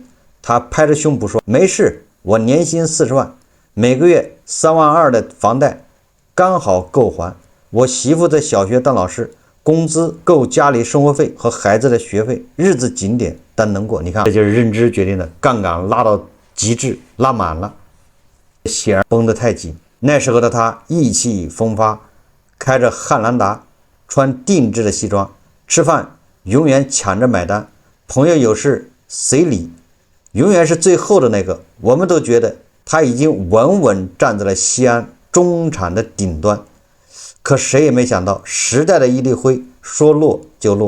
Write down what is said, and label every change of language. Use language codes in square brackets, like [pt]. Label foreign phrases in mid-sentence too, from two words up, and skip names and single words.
[zh] 他拍着胸脯說，沒事，我年薪40萬，每個月3萬2的房貸剛好夠還。我媳婦在小學當老師，工資夠家裡生活費和孩子的學費，日子緊點但能過。你看，這就是認知決定的，槓桿拉到極致，拉滿了，显然绷得太緊。那时候的他意气风发，開着汉蘭達，穿定制的西裝，吃飯永遠搶着買單，朋友有事隨禮，永遠是最後的那個。我們都覺得他已經穩穩站在了西安中產的頂端。可誰也沒想到，時代的一粒灰說落就落。